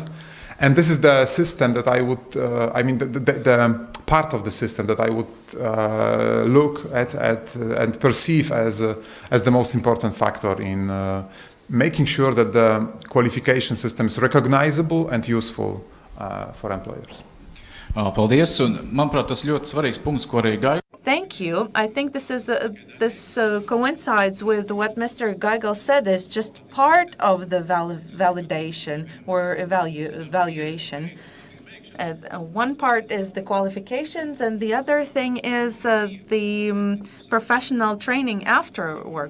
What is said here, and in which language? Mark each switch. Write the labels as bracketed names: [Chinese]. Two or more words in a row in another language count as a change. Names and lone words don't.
[English] And this is the system that I would, the part of the system that I would look at and perceive as the most important factor in making sure that the qualification system is recognizable and useful for employers. [Latvian] Paldies, un manuprāt, tas ļoti svarīgs punkts, ko arī Gaigals. [English] Thank you. I think this coincides with what Mr. Gaigals said. Is just part of the validation or evaluation. One part is the qualifications, and the other thing is the professional training after work.